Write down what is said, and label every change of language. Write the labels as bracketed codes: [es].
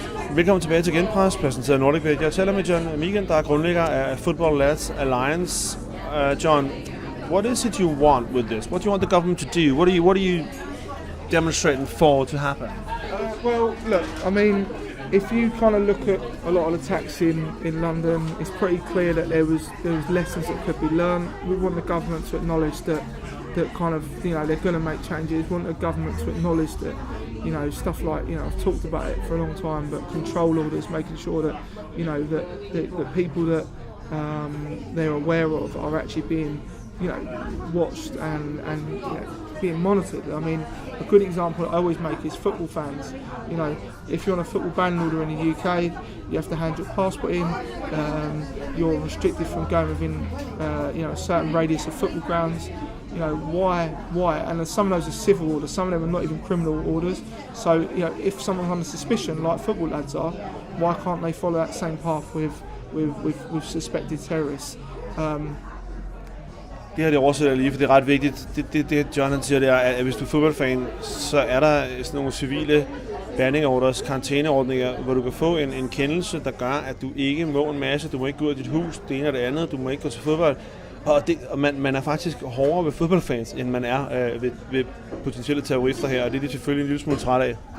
[da] Velkommen tilbage til Genpres, præsenteret af Nordic. Jeg taler med John Megan, der er grundlægger af Football Lads Alliance. [en] John, what is it you want with this? What do you want the government to do? What are you demonstrating for to happen? Well, look, I mean, if you kind of look at a lot of the attacks in London, it's pretty clear that there was lessons that could be learned. We want the government to acknowledge that kind of, they're going to make changes. We want the government to acknowledge that, stuff like, I've talked about it for a long time, but control orders, making sure that, that the people that they're aware of are actually being, watched and being monitored. I mean, a good example I always make is football fans. If you're on a football ban order in the UK, you have to hand your passport in. You're restricted from going within, a certain radius of football grounds. Why? And some of those are civil orders, some of them are not even criminal orders. So, if someone's under suspicion, like football lads are, why can't they follow that same path with with suspected terrorists. [da] Det her det oversætter jeg lige, for det er ret vigtigt. Det John han siger, det er, at hvis du er fodboldfan, så er der sådan nogle civile banning-orders, karantæneordninger, hvor du kan få en kendelse, der gør, at du ikke må en masse. Du må ikke gå ud af dit hus, det ene og det andet. Du må ikke gå til fodbold. Og man er faktisk hårdere ved fodboldfans, end man er ved potentielle terrorister her, og det er de selvfølgelig en lille smule træt af.